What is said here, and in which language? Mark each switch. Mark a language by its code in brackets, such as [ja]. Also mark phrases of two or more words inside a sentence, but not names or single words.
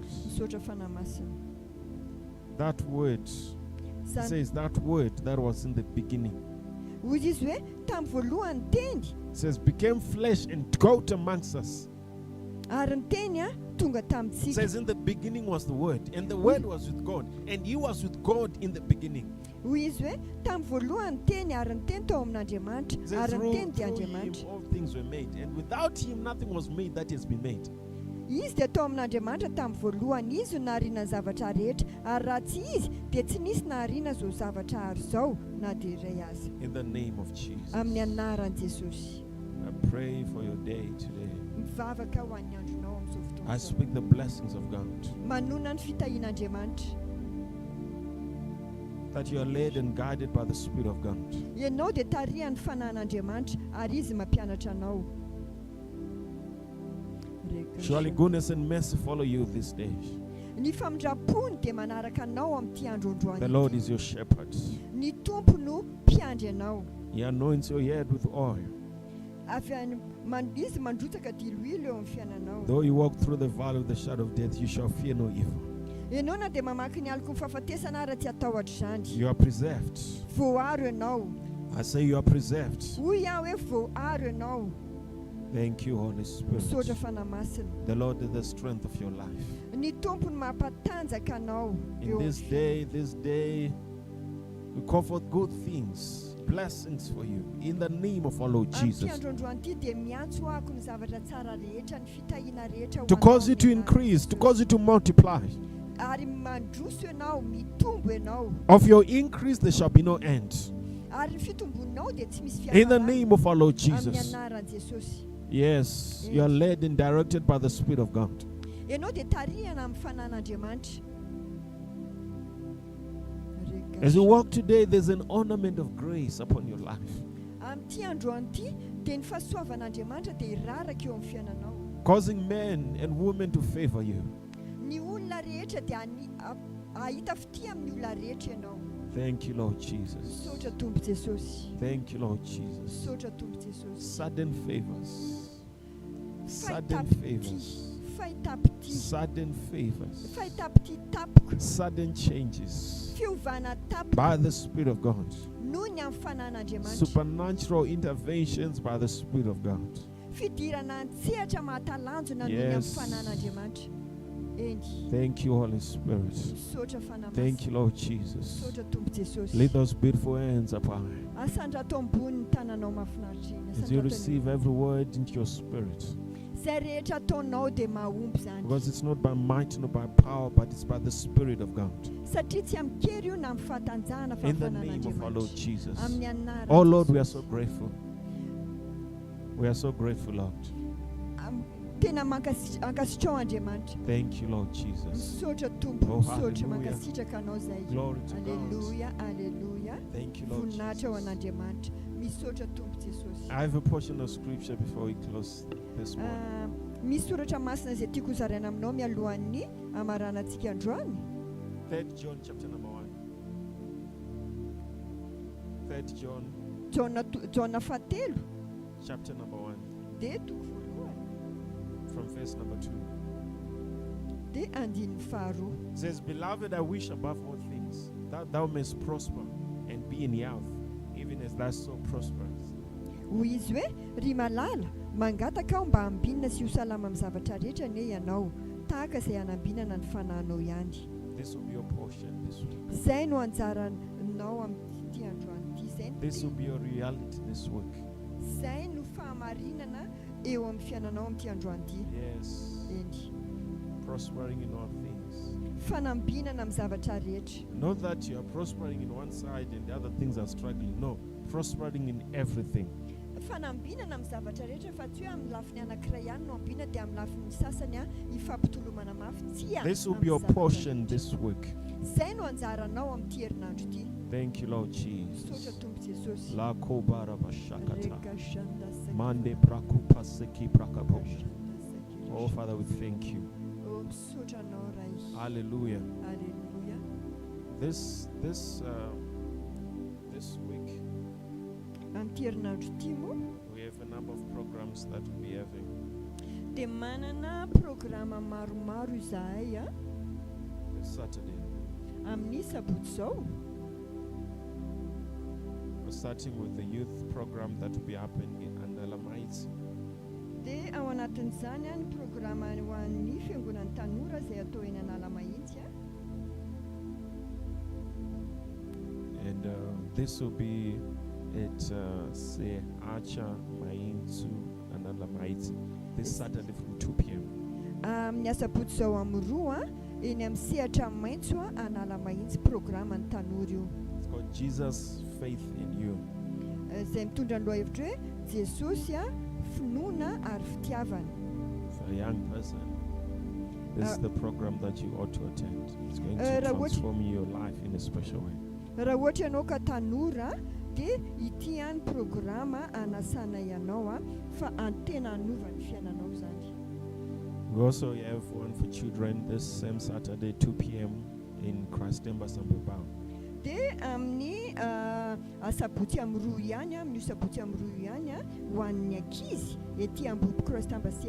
[mg] Misaotra fanahy masina. [en] That word says that word that was in the beginning. [mg] Hoy izy hoe tamin'ny voalohany teny. [en] It says became flesh and dwelt amongst us. [mg] Ary ny teny a tonga [en] It [mg] tamintsika. [en] says in the beginning was the word, and the word was with God, and He was with God in the beginning. [mg] Hoy izy hoe tamin'ny voalohany teny ary ny teny tao amin'Andriamanitra [en] It says [mg] ary ny [en] through [mg] teny dia [en] Him [mg] Andriamanitra. [en] all things were made, and without Him nothing was made that has been made. [mg] Izy dia tao amin'Andriamanitra tamin'ny voalohany, izy no nahariana ny zavatra rehetra, ary raha tsy izy dia tsy nisy nahariana izao zavatra ary izao na dia iray aza. [en] In the name of Jesus, [mg] Amin'ny anaran'i Jesosy. [en] I pray for your day today. [mg] Mivavaka ho an'ny andronao amin'izao fotoana [en] I [mg] izao. [en] speak the blessings of God, [mg] Manona ny fitahian'Andriamanitra. [en] that you are led and guided by the Spirit of God. [mg] Ianao dia tarihan'ny fanahin'Andriamanitra ary izy mampianatra anao. [en] Surely goodness and mercy follow you this day. [mg] Ny famindrapony dia manaraka anao amin'ity andro androany. [en] The Lord is your shepherd. [mg] Ny tompo no mpiandry anao. [en] He anoints your head with oil. [mg] Izy mandrotsaka diloilo eo amin'ny fiainanao. [en] Though you walk through the valley of the shadow of death, you shall fear no evil. [mg] Ianao na dia mamaky ny aloko ny fahafatesana ary tsy atahotra izany. [en] You are preserved. [mg] Voaro ianao. [en] I say you are preserved. [mg] Hoy aho hoe voaro ianao. [en] Thank you, Holy [mg] Misaotra [en] Spirit. [mg] fanahy masina. [en] The Lord is the strength of your life. [mg] Ny tompo no mampatanjaka anao. [en] In this day, we call forth good things, blessings for you. In the name of our Lord [mg] Amin'ity [en] Jesus. [mg] andro androany ity dia miantso ahako ny zavatra tsara rehetra, ny fitahiana rehetra ho [en] To [mg] anao [en] cause you to [mg] amin'ny [en] increase, to [mg] anaran'i [en] cause you to multiply. [mg] Jesosy. Ary mandroso ianao, mitombo ianao. [en] Of your increase, there shall be no end. [mg] Ary ny fitombonao dia tsy misy [en] In the [mg] fiasanao. [en] name of our Lord [mg] Amin'ny [en] Jesus. [mg] anaran'i Jesosy. [en] Yes, you are led and directed by the Spirit of God. [mg] Ianao dia tarihana amin'ny fanahin'Andriamanitra. [en] As you walk today, there's an ornament of grace upon your life, [mg] Amin'ity androany ity dia ny fahasoavan'Andriamanitra dia hiraraka eo amin'ny fiainanao. [en] causing men and women to favor you. [mg] Ny olona rehetra dia ahita fity amin'ny olona rehetra ianao. [en] Thank you, Lord Jesus. [mg] Misaotra Tompo Jesosy. [en] Thank you, Lord Jesus. [mg] Misaotra Tompo Jesosy. [en] Sudden favors. Sudden [mg] Fahitapity. [en] favors. [mg] Fahitapity. [en] Sudden favors. [mg] Fahitapity tapoko. [en] Sudden changes [mg] Fiovana [en] by [mg] tapoko. [en] the Spirit of God. [mg] Noho ny amin'ny fanahin'Andriamanitra. [en] Supernatural interventions by the Spirit of God. [mg] fidirana antsehatra mahatalanjona noho ny amin'ny fanan'Andriamanitra. [en] Thank you, Holy Spirit. [mg] Misaotra fanahy [en] Thank you, Lord Jesus. [mg] misaotra Tompo Jesosy. [en] Lift those beautiful hands up high [mg] Asandra atao ambony ny tananao mahafinaritra iny. [en] as you receive every word into your spirit. [mg] Izay rehetra ataonao dia mahomby zany. [en] Because it's not by might nor by power, but it's by the Spirit of God. [mg] Satria tsy amin'ny kery io na amin'ny fahatanjahana fa [en] In the name of our Lord [mg] fanan'Andriamanitra. [en] Jesus. [mg] Amin'ny anaran'i [en] Oh Lord, we are [mg] Jesosy. [en] so grateful. We are so grateful, Lord. [mg] Tena ankasitrao Andriamanitra. [en] Thank you, Lord Jesus. [mg] Misaotra Tompo, [en] Oh, [mg] misaotra [en] hallelujah. [mg] mankasitraka anao zay. [en] Glory to God. [mg] Aleluia, aleluia. [en] Thank you, Lord [mg] Voninahitra ho [en] Jesus. [mg] an'Andriamanitra. Misaotra Tompo Jesosy. [en] I have a portion of scripture before we close this morning. [mg] Misy soratra masina izay tiako hozaraina aminao mialohan'ny amaranantsika androany. [en] 3 John chapter number 1. 3 John [mg] Jaona fahatelo [en] chapter number 1. [mg] dia toko voalohany [en] From verse number 2. [mg] dia andininy faharoa. [en] It says, Beloved, I wish above all things that thou mayst prosper and be in health, even as thy soul prospers. [mg] Hoy izy hoe ry malala mangataka aho mba hambinina sy ho salama amin'ny zavatra rehetra ne ianao tahaka izay hanambinana ny fanahinao ihany. [en] This will be your portion this week. [mg] Izay no anjaranao amin'ity androany ity. Izay no [en] This will be your reality this week. [mg] izay no fahamarinana eo amin'ny fiainanao amin'ity androany ity. [en] Yes. [mg] Eny [en] Prospering in all things. [mg] fanambinana amin'ny zavatra rehetra. [en] Not that you are prospering in one side and the other things are struggling. No. Prospering in everything. [mg] Fanambinana amin'ny zavatra rehetra fa tsy hoe amin'ny lafiny anankiray ihany no ambina dia amin'ny lafiny sasany ifampitolomana mafy tsy [en] This will be your portion this week. [mg] Izay no anjaranao amin'ity herinandro ity. [en] Thank you, Lord [mg] Misaotra [en] Jesus. [mg] Tompo Jesosy. La kobara bashakata. Reka shanda saki- Mande prakupa seki prakapo. shanda saki- [en] Oh, Father, we thank you. [mg] Oh, misaotra anao ray. [en] Hallelujah. [mg] Alleluia. [en] This week [mg] Amin'ity herinandro ity moa [en] we have a number of programs that we'll be having. [mg] dia manana programa maromaro izahay [en] This Saturday. [mg] amin'ny sabotsy izao. [en] We're starting with the youth program that will be happening in Andalamites. [mg] Dia ao anatin'izany ny programa ho an'ny fiangonan'ny tanora izay atao eny Analamahitsy. [en] And this will be at Seacha Mainzu Andalamites this Saturday from 2 p.m. [mg] Amin'ny asabotsy izao amin'ny roa eny amin'ny sehatra maitso Analamahitsy programan'ny tanora io. [en] It's called Jesus, Faith in You. [mg] Izay mitondra ny lohahevitra hoe Jesosy finoana ary fitiavana. [en] For a young person, this is the program that you ought to attend. It's going to [mg] Raha ohatra- [en] transform your life in a special way. [mg] Raha ohatra ianao ka tanora dia ity ihany programa anasana ianao fa antena hanova ny fiainanao zany. [en] We also have one for children this same Saturday, 2 p.m. in Christ Embassy Mbubao. [mg] Dia amin'ny asabotsy amin'ny roa ihany amin'ny sabotsy amin'ny roa ihany ho an'ny ankizy ety Ambohipo Christ Embassy